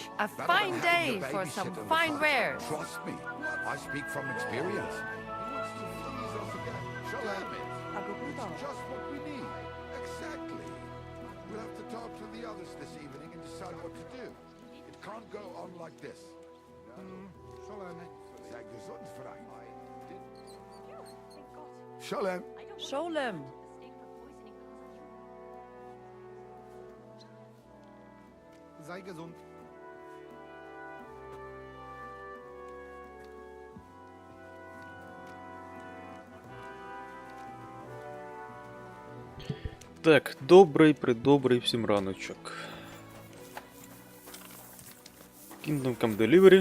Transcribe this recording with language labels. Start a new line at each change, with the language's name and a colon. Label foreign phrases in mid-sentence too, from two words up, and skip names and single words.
English: A fine day for some fine wares. Trust me, I speak from experience. It's just what we need. Exactly. We'll have to talk to the others this evening and decide what to do. It can't go on like this.
German: Sei gesund, Frank. Shalom. Sholem. Sei gesund.
Ukrainian: Так, добрий всім раночок. Kingdom Come Delivery.